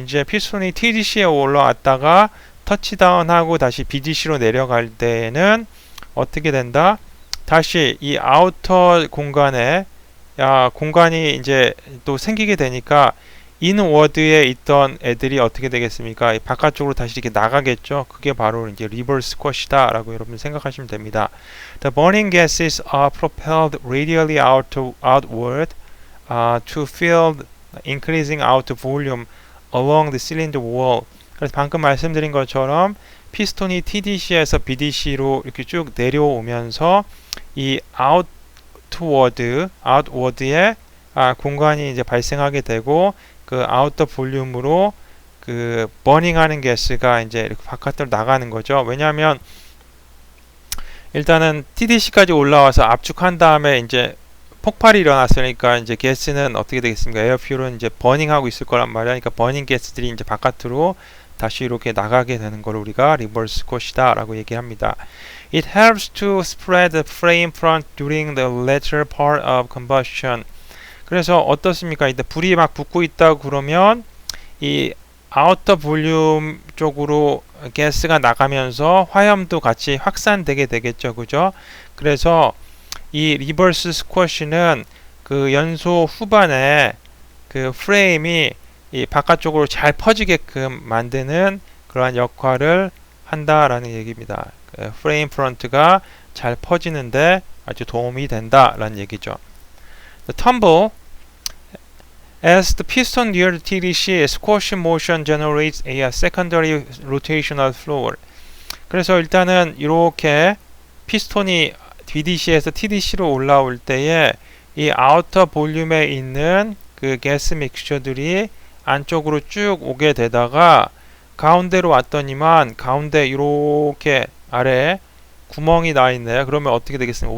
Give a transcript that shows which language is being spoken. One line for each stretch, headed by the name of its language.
Korean: 이제 피스톤이 TDC에 올라왔다가 터치다운하고 다시 BDC로 내려갈 때에는 어떻게 된다? 다시 이 아우터 공간에 공간이 이제 또 생기게 되니까 인워드에 있던 애들이 어떻게 되겠습니까? 바깥쪽으로 다시 이렇게 나가겠죠. 그게 바로 이제 리버스 스쿼시다라고 여러분 생각하시면 됩니다.
English: The burning gases are propelled radially outward to fill increasing outer volume along the cylinder wall.
Korean: 그래서 방금 말씀드린 것처럼 피스톤이 TDC에서 BDC로 이렇게 쭉 내려오면서 이 outward에 공간이 이제 발생하게 되고, 그 아웃더 볼륨으로 그 버닝하는 가스가 이제 이렇게 바깥으로 나가는 거죠. 왜냐하면 일단은 TDC까지 올라와서 압축한 다음에 이제 폭발이 일어났으니까 이제 가스는 어떻게 되겠습니까? 에어퓨얼은 이제 버닝하고 있을 거란 말이야. 그러니까 버닝 가스들이 이제 바깥으로 다시 이렇게 나가게 되는 걸 우리가 리버스 스쿼시다 라고 얘기합니다.
English: It helps to spread the flame front during the latter part of combustion.
Korean: 그래서 어떻습니까? 이때 불이 막 붙고 있다고 그러면 이 아우터 볼륨 쪽으로 가스가 나가면서 화염도 같이 확산되게 되겠죠. 그죠? 그래서 이 리버스 스쿼시는 그 연소 후반에 그 프레임이 이 바깥쪽으로 잘 퍼지게끔 만드는 그러한 역할을 한다라는 얘기입니다. 그 프레임 프런트가 잘 퍼지는데 아주 도움이 된다라는 얘기죠.
English: The tumble as the piston near the TDC squash motion generates a secondary rotational flow.
Korean: 그래서 일단은 이렇게 피스톤이 BDC에서 TDC로 올라올 때에 이 아우터 볼륨에 있는 그 가스 믹스처들이 안쪽으로 쭉 오게 되다가 가운데로 왔더니만 가운데 이렇게 아래 구멍이 나 있네요. 그러면 어떻게 되겠습니까?